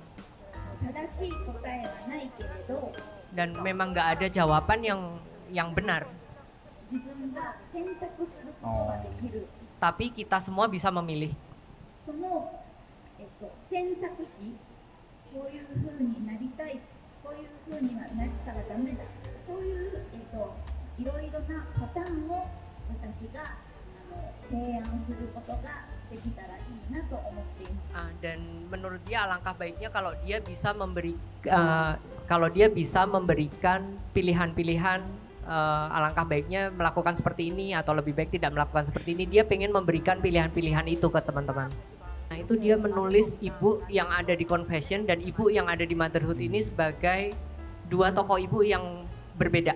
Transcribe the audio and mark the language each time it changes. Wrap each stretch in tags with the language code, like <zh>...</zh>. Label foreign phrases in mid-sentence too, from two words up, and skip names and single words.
<id>Dan memang nggak ada jawaban yang benar. Tapi kita semua bisa memilih.</id> <ja>こういう風になりたい、こういう風にはなったらダメだ、そういう、いろいろなパターンを私が提案することができたらいいなと思っています。</ja> <id>Dan menurut dia alangkah baiknya kalau dia bisa memberikan pilihan-pilihan, alangkah baiknya melakukan seperti ini atau lebih baik tidak melakukan seperti ini. Dia pengen memberikan pilihan-pilihan itu ke teman-teman. Nah itu dia menulis ibu yang ada di Confession dan ibu yang ada di Motherhood ini sebagai dua tokoh ibu yang berbeda.</id>